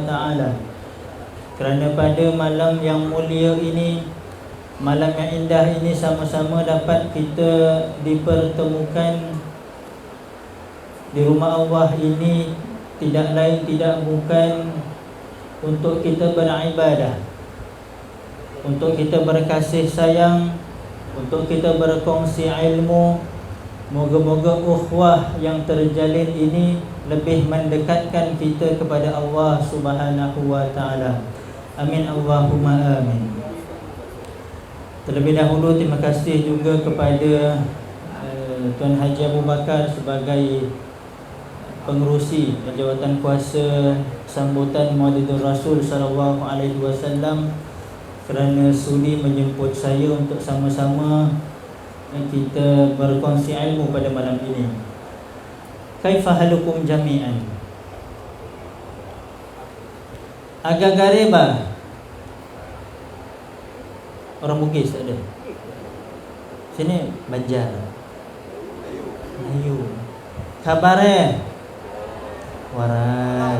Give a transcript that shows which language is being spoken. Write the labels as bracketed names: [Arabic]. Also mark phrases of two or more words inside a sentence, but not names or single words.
[Malay] ta'ala, kerana pada malam yang mulia ini, malam yang indah ini, sama-sama dapat kita dipertemukan di rumah Allah ini, tidak lain tidak bukan untuk kita beribadah, untuk kita berkasih sayang, untuk kita berkongsi ilmu. Moga-moga ukhuwah yang terjalin ini lebih mendekatkan kita kepada Allah [Arabic] سبحانه وتعالى. آمين اللهم آمين. [Malay] Terlebih dahulu terima kasih juga kepada Tuan Haji Abu Bakar sebagai pengerusi jawatan kuasa sambutan Maulidul Rasul [Arabic] صلى الله عليه وسلم [Malay] kerana sudi menjemput saya untuk sama-sama kita berkongsi ilmu pada malam ini. [Arabic] كيف حالكم جميعا? [Malay] Agak gareba. Orang Bugis tak ada. Sini Banjar, Melayu. [Banjar] Khabar waras.